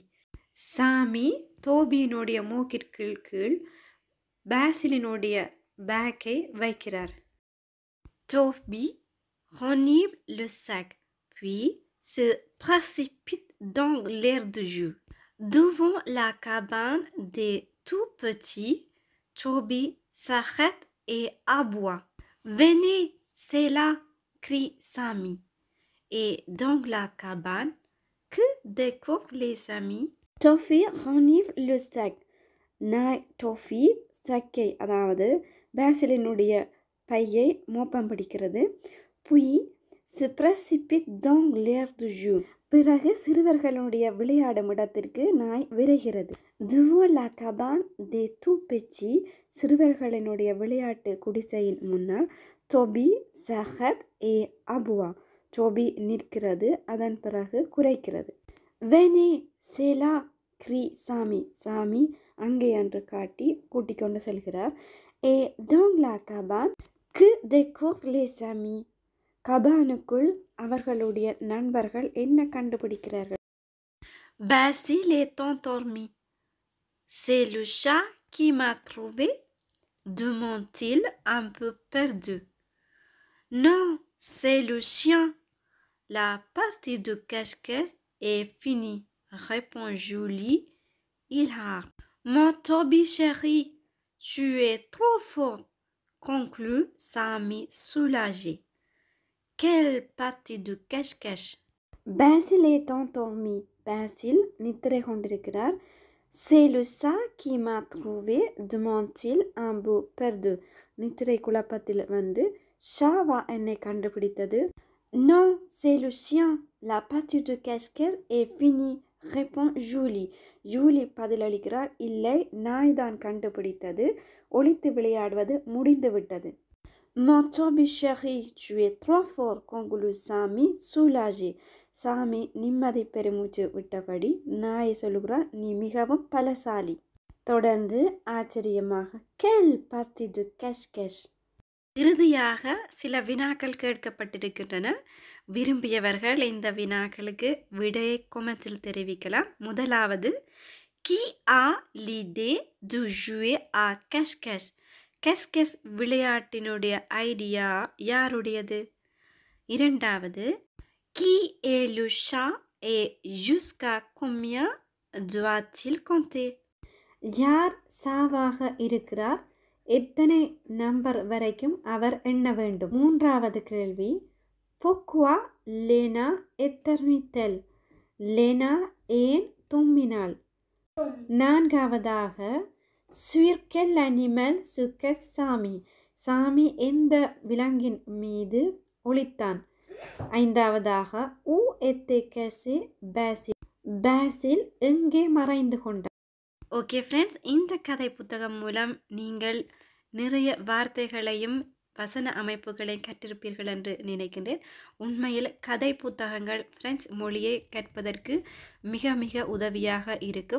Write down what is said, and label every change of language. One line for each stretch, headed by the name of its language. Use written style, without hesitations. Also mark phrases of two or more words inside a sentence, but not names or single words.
Tamil: சாமி டோபியினுடைய மூக்கிற்கு கீழ் பாசிலினுடைய பேக்கை வைக்கிறார்.
French: Toby renifle le sac, puis se précipite dans l'air de jeu. Devant la cabane des tout petits, Toby s'arrête et aboie. Venez, c'est là, crie Sami. Et dans la cabane, que découvrent les amis? Toffee renifle le sac.
Tamil: நாய் டோஃபி சக்கை, அதாவது பாசிலினுடைய பையை மோப்பம் பிடிக்கிறது.
French: Puis se précipite dans l'air de jeu.
Tamil: பிறகு சிறுவர்களுடைய விளையாடும் இடத்திற்கு நாய் விரைகிறது.
French: Devant la cabane des tout petits,
Tamil: சிறுவர்களினுடைய விளையாட்டு குடிசையின் முன்னால் டோபி
French: s'arrête et aboie.
Tamil: டோபி நிற்கிறது, அதன் பிறகு குரைக்கிறது.
French: Venez, c'est là, crie
Tamil: சாமி சாமி அங்கே என்று காட்டி கூட்டிக் கொண்டு செல்கிறார்.
French: Et dans la cabane, que découvrent les amis?
Tamil: கபானுக்குள் அவர்களுடைய நண்பர்கள் என்ன கண்டுபிடிக்கிறார்கள்?
French: Basile est endormi. C'est le chat qui m'a trouvé, demande-t-il un peu perdu. Non, c'est le chien. La partie de cache-cache est finie, répond Julie. Il a. Mon Toby chéri, tu es trop fort, conclut Sami soulagé. Quelle partie de cache-cache? Basil est endormi. Basil
Tamil: நித்திரை கொண்டிருக்கிறார்.
French: C'est le chat qui m'a trouvé, demande-t-il un peu perdu.
Tamil: நித்திரை குழப்பத்தில் வந்து ஷாவா என்னை கண்டுபிடித்தது.
French: Non, c'est le chien. La partie de cache-cache est finie, répond Julie.
Tamil: Julie பதிலளிக்கிறார். இல்லை, நாய் தான் கண்டுபிடித்தது. ஒளித்து விளையாடுவது முடிந்து விட்டது.
French: Mon Toby chéri, tu es trop fort, conclut Sami soulagé.
Tamil: சாமி நிம்மதி பெருமூச்சு விட்டபடி நாயை சொல்லுகிறார், நீ மிகவும் பலசாலி. தொடர்ந்து ஆச்சரியமாக
French: quelle partie de cache-cache.
Tamil: இறுதியாக சில வினாக்கள் கேட்கப்பட்டிருக்கின்றன. விரும்பியவர்கள் இந்த வினாக்களுக்கு விடையை கொமெண்ட்ஸில் தெரிவிக்கலாம். முதலாவது,
French: qui a l'idée de jouer à cache-cache?
Tamil: cache-cache விளையாட்டினுடைய ஐடியா யாருடையது? இரண்டாவது,
French: qui est le chat et jusqu'à combien doit-il compter?
Tamil: யார் சாவாக இருக்கிறார்? எத்தனை நம்பர் வரைக்கும் அவர் எண்ண வேண்டும்? மூன்றாவது கேள்வி,
French: pourquoi Lena éternue-t-elle?
Tamil: Lena ஏன் தும்மினாள்? நான்காவதாக,
French: sur quel animal se cache Sami?
Tamil: சாமி எந்த விலங்கின் மீது ஒளித்தான்? ஐந்தாவதாக,
French: où était caché Basil?
Tamil: Basil எங்கே மறைந்து கொண்டார்?
English: okay friends,
Tamil: இந்த கதை புத்தகம் மூலம் நீங்கள் நிறைய வார்த்தைகளையும் வசன அமைப்புகளையும் கற்றிருப்பீர்கள் என்று நினைக்கின்றேன். உண்மையில் கதை புத்தகங்கள் பிரெஞ்சு மொழியை கற்பதற்கு மிக மிக உதவியாக இருக்கும்.